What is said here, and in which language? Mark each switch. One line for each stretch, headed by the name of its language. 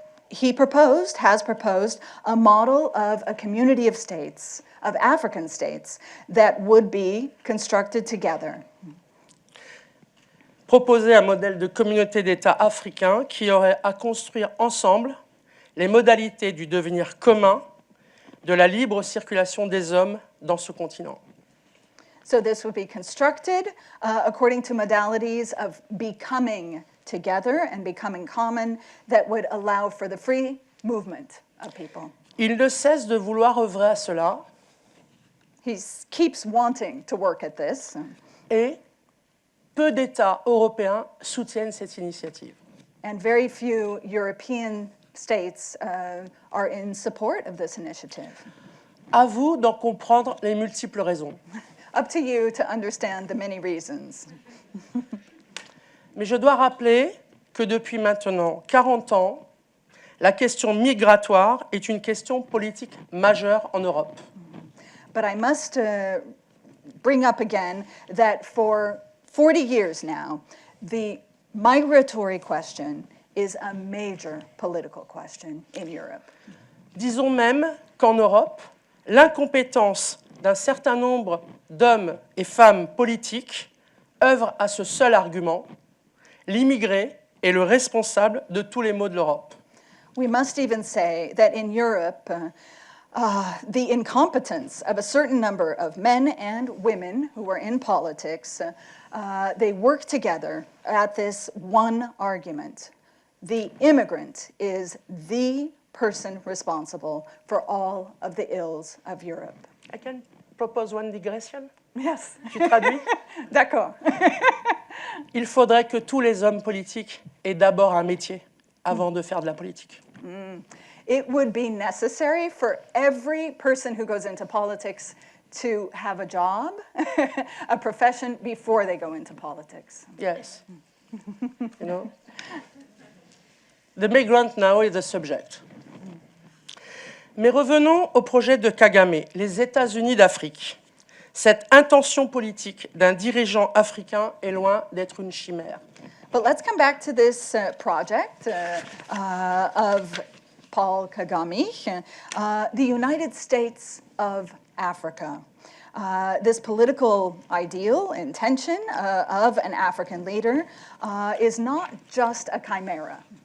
English: He has proposed a model of a community of states, of African states, that would be constructed together.
French: Proposer un modèle de communauté d'États africains qui aurait à construire ensemble les modalités du devenir commun de la libre circulation des hommes dans ce continent.
English: So this would be constructed according to modalities of becoming together and becoming common that would allow for the free movement of people.
French: Il ne cesse de vouloir œuvrer à cela.
English: He keeps wanting to work at this.
French: Et peu d'États européens soutiennent cette initiative.
English: And very few European states are in support of this initiative.
French: À vous d'en comprendre les multiples raisons.
English: Up to you to understand the many reasons.
French: Mais je dois rappeler que depuis maintenant 40 ans, la question migratoire est une question politique majeure en Europe.
English: But I must bring up again that for 40 years now, the migratory question is a major political question in Europe.
French: Disons même qu'en Europe, l'incompétence d'un certain nombre d'hommes et femmes politiques œuvrent à ce seul argument: l'immigré est le responsable de tous les maux de l'Europe.
English: We must even say that in Europe, the incompetence of a certain number of men and women who are in politics, they work together at this one argument. The immigrant is the person responsible for all of the ills of Europe. I can propose one digression. Yes.
French: Tu traduis? D'accord. Il faudrait que tous les hommes politiques aient d'abord un métier avant de faire de la politique.
English: It would be necessary for every person who goes into politics to have a job, a profession, before they go into politics. Yes. You know? The migrant now is the subject.
French: Mais revenons au projet de Kagame, les États-Unis d'Afrique. Cette intention politique d'un dirigeant africain est loin d'être une chimère.
English: But let's come back to this project of Paul Kagame, the United States of Africa. This political ideal, intention of an African leader is not just a chimera.